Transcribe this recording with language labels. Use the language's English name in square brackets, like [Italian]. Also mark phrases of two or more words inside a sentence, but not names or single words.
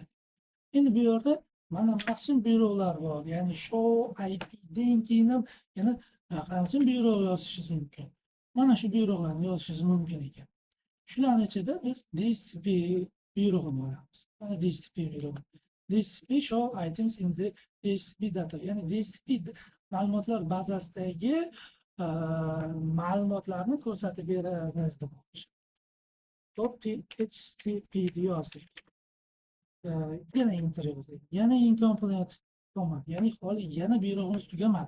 [Uzbek] Endi bu yerda mana maxsus buyruqlar bor. Ya'ni show IP'dan keyin ham yana qancha buyruq yozishingiz mumkin. Mana shu buyruqlarni yozishingiz mumkin ekan. Shularning ichida biz DHCP buyrug'ini olamiz. Mana DHCP buyrug'i. [English] DHCP show items in the DHCP data. [Uzbek] Ya'ni DHCP ma'lumotlar bazasidagi ma'lumotlarni ko'rsatib beramiz demoqchi. Top DHCP yozdik. Yana enter yozdik. Yana [English] incomplete format. [Uzbek] Ya'ni hali yana buyrug'imiz tugamadi.